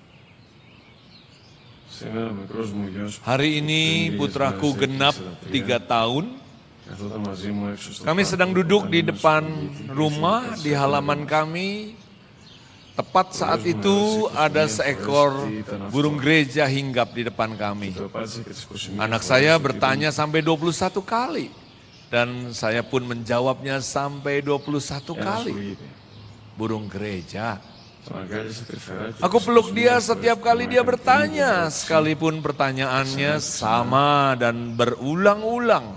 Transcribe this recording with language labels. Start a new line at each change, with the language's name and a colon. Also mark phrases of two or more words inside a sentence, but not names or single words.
Greek: Σήμερα ο μικρός μου γιος
Indonesian: Hari ini putraku genap 3 tahun.
Greek: καθόταν μαζί μου έξω στο
Indonesian: Kami sedang duduk di depan rumah, di halaman kami. Tepat saat itu ada seekor burung gereja hinggap di depan kami.
Greek: Το πάτησε και τις 21
Indonesian: Anak saya bertanya sampai 21 kali. Dan saya pun menjawabnya sampai 21 kali. Burung gereja. Aku peluk dia setiap kali dia bertanya, sekalipun pertanyaannya sama dan berulang-ulang.